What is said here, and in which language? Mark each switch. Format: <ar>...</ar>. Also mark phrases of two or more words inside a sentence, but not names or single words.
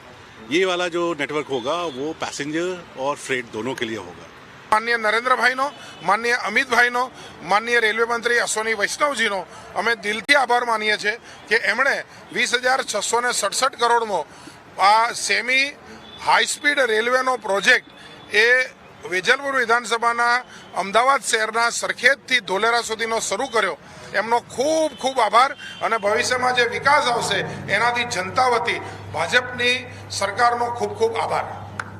<hi>ये वाला जो नेटवर्क होगा वो पैसेंजर और फ्रेट दोनों के लिए होगा।</hi> <gu>માનનીય નરેન્દ્ર ભાઈ નો, માનનીય અમિત ભાઈ નો, માનનીય રેલવે મંત્રી અશ્વિની વૈષ્ણવજી નો અમે દિલથી આભાર માનીએ છે કે એમણે 20,667 કરોડનો આ</gu> <en>semi high speed railway</en> <gu>નો પ્રોજેક્ટ એ વેજલપુર વિધાનસભાના અમદાવાદ શહેરના સરખેજ થી ધોલેરા સુધીનો શરૂ કર્યો। એમનો ખૂબ ખૂબ આભાર અને ભવિષ્યમાં જે વિકાસ આવશે એનાથી જનતા વતી ભાજપની સરકારનો ખૂબ ખૂબ આભાર।</gu>